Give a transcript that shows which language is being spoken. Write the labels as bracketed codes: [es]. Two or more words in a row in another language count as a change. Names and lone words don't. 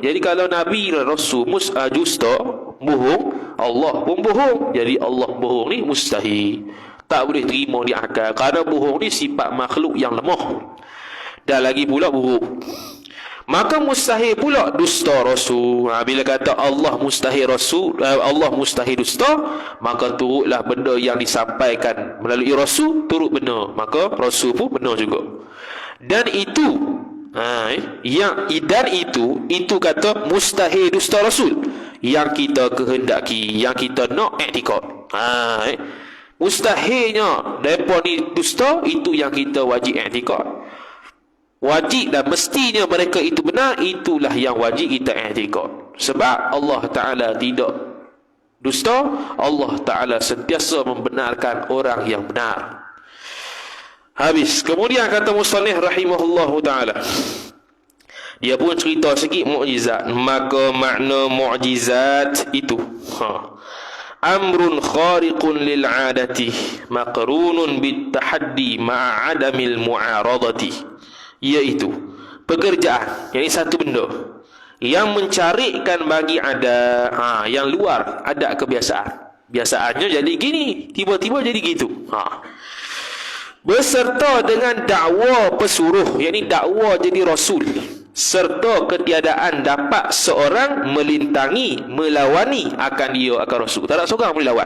[ms] Jadi kalau Nabi dan Rasul dusta, bohong, Allah pun bohong. Jadi Allah bohong ni mustahil, tak boleh terima di akal. Kerana bohong ni sifat makhluk yang lemah, dan lagi pula buruk. Maka mustahil pula dusta Rasul. Bila kata Allah mustahil Rasul, Allah mustahil dusta, maka turutlah benda yang disampaikan melalui Rasul turut benar, maka Rasul pun benar juga. Dan itu itu kata mustahil dusta Rasul yang kita kehendaki, yang kita nak i'tikad. Mustahilnya depa ni dusta, itu yang kita wajib i'tikad. Wajib dan mestinya mereka itu benar, itulah yang wajib kita i'tikad. Sebab Allah Ta'ala tidak dusta, Allah Ta'ala sentiasa membenarkan orang yang benar. Habis. Kemudian kata musannif [ar] رحمه الله تعالى, [ms] dia pun cerita sikit mukjizat. Maka makna mukjizat itu [ar] أمر خارق للعادة مقرون بالتحدي مع عدم المعارضة, [ms] iaitu pekerjaan, yakni satu benda yang mencarikan bagi ada yang luar adat kebiasaan. Biasaannya jadi gini, tiba-tiba jadi gitu. Beserta dengan dakwa pesuruh, yakni dakwa jadi rasul, serta ketiadaan dapat seorang melintangi, melawani akan dia akan rasul. Tak ada seorang boleh lawan.